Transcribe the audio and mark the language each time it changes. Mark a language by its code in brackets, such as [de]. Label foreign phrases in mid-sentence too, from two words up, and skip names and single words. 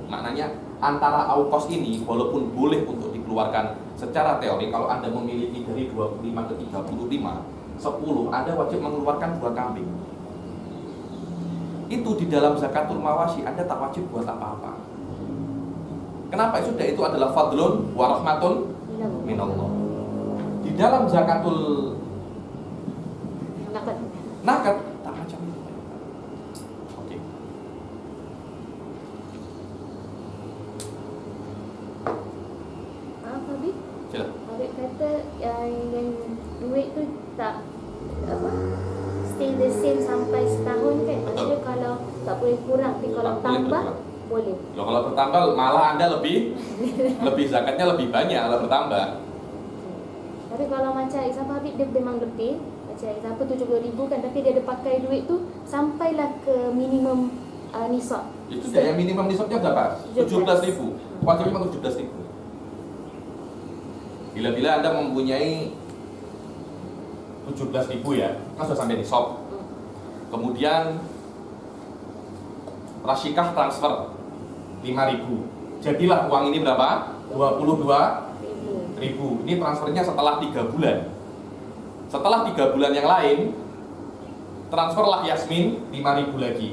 [ms] Maknanya antara aukos ini walaupun boleh untuk dikeluarkan secara teori, kalau Anda memiliki dari 25 ke 35, 10, Anda wajib mengeluarkan 2 kambing. Itu di dalam [ar] زكاة المواشي [ms] Anda tak wajib buat apa-apa. Kenapa? Sudah itu adalah [ar] فضل ورحمة من الله. [ms] Di dalam [ar] زكاة النقد [ms] tak macam itu. Oke. Apa Habib? Sila. Habib kata yang duit tu tak apa [en] stay the same [ms] sampai setahun kan? Maksudnya kalau tak boleh kurang, tapi kalau Tak boleh tambah berkurang. boleh. Loh, kalau bertambah malah Anda lebih zakatnya lebih banyak kalau bertambah. Tapi kalau macam example Habib dia memang lebih, macam example 70.000 kan, tapi dia ada pakai duit tu sampailah ke minimum nisab. Itu dia yang minimum nisabnya berapa? 17.000. Wajibnya memang 17.000. Bila-bila Anda mempunyai 17.000 ya, kan sudah sampai nisab. Kemudian rasyikah transfer 5.000. Jadilah uang ini berapa? 22.000. Ini transfernya setelah 3 bulan. Setelah 3 bulan yang lain, transferlah Yasmin 5.000 lagi.